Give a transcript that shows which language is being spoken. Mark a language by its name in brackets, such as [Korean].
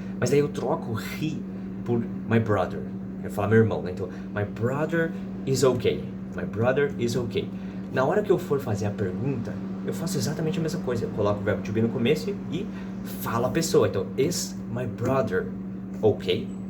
[Portuguese] Mas daí eu troco he por [English] my brother, [Portuguese] eu falar meu irmão, né? Então, [English] my brother is okay, my brother is okay. [Portuguese] Na hora que eu for fazer a pergunta, eu faço exatamente a mesma coisa, eu coloco o verbo to be no começo e falo a pessoa. Então, [English] is my brother okay?